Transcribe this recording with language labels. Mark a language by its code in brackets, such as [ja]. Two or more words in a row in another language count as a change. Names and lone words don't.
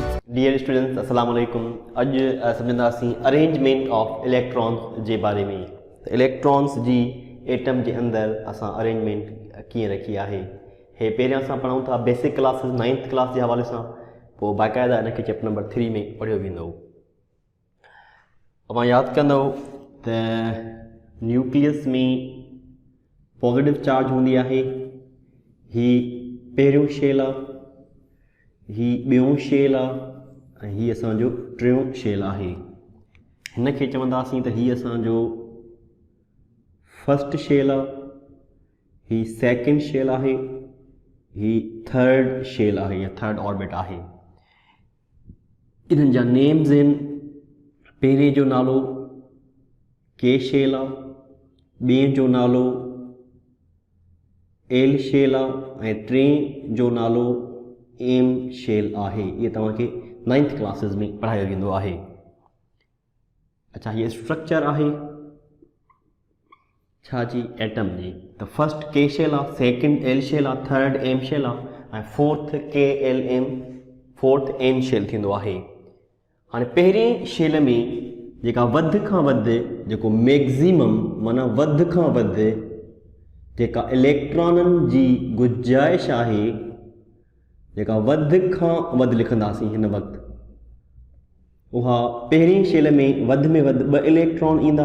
[en] Dear students [ar] السلام عليكم. [sd] अज समझंदासीं [en] arrangement of electrons [sd] जे बारे में। इलेक्ट्रॉन्स जी एटम [ur] کے اندر [sd] असां अरेंजमेंट कीअं रखी आहे। हे पहिरियां असां पढ़ूं था [en] basic classes [sd] 9th [ur] کلاس کے حوالے سے, [sd] पोइ बाक़ायदा इनके चैप्टर नंबर 3 में पढ़ियो वेंदो। अवां यादि कंदो त न्यूक्लियस में पॉजिटिव चार्ज हूंदी आहे। ही पहिरियों शेल आहे, ही ॿियों शेल आहे ऐं हीअ असांजो टियों शेल आहे। हिनखे चवंदासीं त हीअ असांजो [en] first shell [sd] आहे, ही [en] second shell [sd] आहे, ही [en] third shell [sd] आहे या [en] third orbit [sd] आहे। इन्हनि जा नेम्स आहिनि। पहिरें जो नालो [en] K shell [sd] आहे, ॿिएं जो नालो [en] L shell [sd] आहे ऐं टें जो नालो [en] M shell [sd] आहे। ये तव्हांखे 9th क्लासिस में पढ़ायो वेंदो आहे। अच्छा, ये स्ट्रक्चर आहे छा जी? एटम जी। तो [en] first K shell [sd] आहे, [en] second L shell [sd] आहे, [en] third M shell [sd] आहे ऐं [en] fourth K L M, fourth M shell [sd] थींदो आहे। हाणे पहिरें शेल में जेका वधि खां वधि जेको मैक्सिमम माना वधि खां वधि जेका इलेक्ट्रॉननि जी गुंजाइश आहे, जेका वधि खां वधि लिखंदासीं हिन वक़्तु, उहा पहिरीं शेल में वधि 2 इलेक्ट्रॉन ईंदा।